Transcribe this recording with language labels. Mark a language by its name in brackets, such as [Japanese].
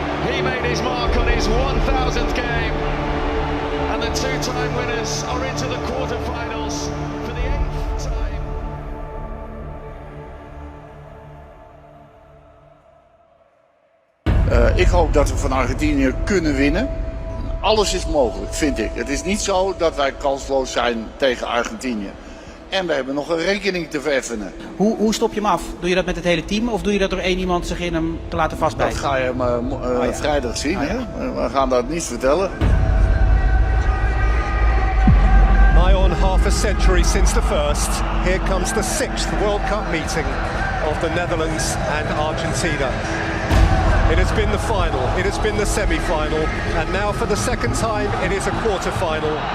[English] He made his mark on his 1000th game, and the two-time winners are into the quarterfinals for the 8th time. [Dutch] Ik hoop dat we van Argentinië kunnen winnen. Alles is mogelijk, vind ik. Het is niet zo dat wij kansloos zijn tegen Argentinië. En we hebben nog een rekening te vereffenen. Hoe stop je hem af? Doe je dat met het hele team of doe je dat door één iemand zich in hem te laten vastbijten? Dat ga je hem vrijdag zien. Hè? We gaan dat niet vertellen. [English] Nigh on half a century since the first, here comes the 6th World Cup meeting of the Netherlands and Argentina. It has been the final, it has been the semi-final, and now for the second time it is a quarter-final.